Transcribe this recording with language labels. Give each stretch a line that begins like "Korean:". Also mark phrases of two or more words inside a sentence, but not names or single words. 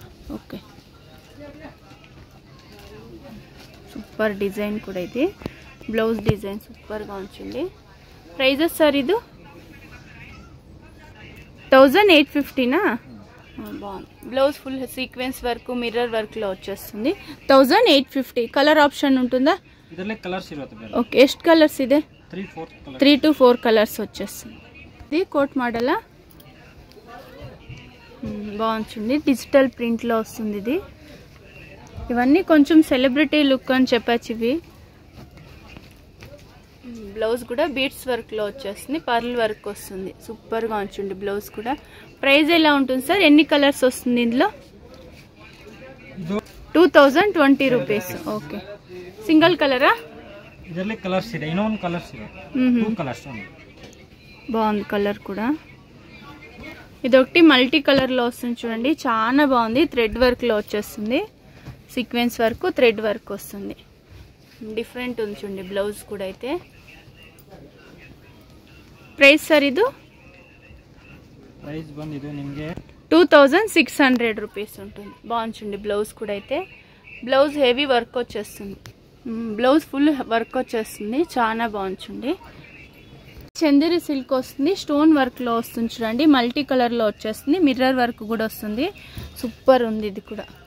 Telugu: ఓకే, సూపర్ డిజైన్ కూడా ఇది. బ్లౌజ్ డిజైన్ సూపర్ గా ఉంచింది. ప్రైజెస్ సార్ ఇది 1850నా? బాగుంది. బ్లౌజ్ ఫుల్ సీక్వెన్స్ వర్క్, మిర్రర్ వర్క్ లో వచ్చేస్తుంది. 1850. కలర్ ఆప్షన్ ఉంటుందా?
Kannada: ಇದರಲ್ಲಿ ಕಲರ್ಸ್ ಇರುತ್ತೆ. ಓಕೆ, ಎಷ್ಟು ಕಲರ್ಸ್ ಇದೆ? 3
Telugu: to 4 కలర్స్ వచ్చేస్తుంది. ఇది కోట్ మోడలా బాగుంటుంది, డిజిటల్ ప్రింట్లో వస్తుంది ఇది. ఇవన్నీ కొంచెం సెలబ్రిటీ లుక్ అని చెప్పచ్చు. ఇవి బ్లౌజ్ కూడా బీట్స్ వర్క్లో వచ్చేస్తుంది, పర్ల్ వర్క్ వస్తుంది, సూపర్గా ఉంచుంది బ్లౌజ్ కూడా. ప్రైస్ ఎలా ఉంటుంది సార్? ఎన్ని కలర్స్ వస్తుంది ఇందులో? 2020 రూపీస్. ఓకే, సింగిల్ కలరా?
Kannada: ಇದರಲ್ಲಿ ಕಲರ್ಸ್ ಇದೆ, ಇನ್ನೊಂದು ಕಲರ್ಸ್ ಇದೆ,
Telugu: 2 కలర్స్ ఉంది. బాగుంది కలర్ కూడా. ఇదొకటి మల్టీ కలర్లో వస్తుంది చూడండి, చాలా బాగుంది. థ్రెడ్ వర్క్లో వచ్చేస్తుంది, సీక్వెన్స్ వర్క్, థ్రెడ్ వర్క్ వస్తుంది. డిఫరెంట్ ఉంది చూడండి బ్లౌజ్ కూడా. అయితే ప్రైస్ సార్ ఇది?
Kannada: ప్రైస్ ಬಂದು ಇದು ನಿಮಗೆ
Telugu: 2600 రూపీస్ ఉంటుంది. బాగుంటుంది బ్లౌజ్ కూడా. అయితే బ్లౌజ్ హెవీ వర్క్ వచ్చేస్తుంది, బ్లౌజ్ ఫుల్ వర్క్ వచ్చేస్తుంది, చాలా బాగుంటుంది. చందేరి సిల్క్ వస్తుంది, స్టోన్ వర్క్లో వస్తుంది చూడండి, మల్టీ కలర్లో వచ్చేస్తుంది, మిర్రర్ వర్క్ కూడా వస్తుంది, సూపర్ ఉంది ఇది కూడా.